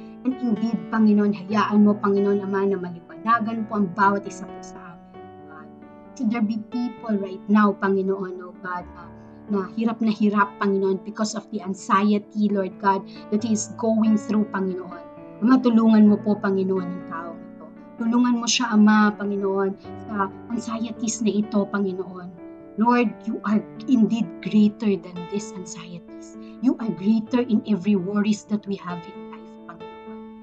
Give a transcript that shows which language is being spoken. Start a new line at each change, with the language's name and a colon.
English: And indeed,
Filipino: Panginoon, hayaan mo, Panginoon, Ama, na maliwanagan po ang bawat isa po sa amin, O God.
English: Should there be people right now, Panginoon, O God,
Filipino: na hirap,
English: Panginoon, because of the anxiety, Lord God, that he is going through, Panginoon.
Filipino: Ama, tulungan mo po, Panginoon, ang taong ito. Tulungan mo siya, Ama, Panginoon, sa anxieties na ito, Panginoon.
English: Lord, you are indeed greater than these anxieties. You are greater in every worries that we have in life, Panginoon.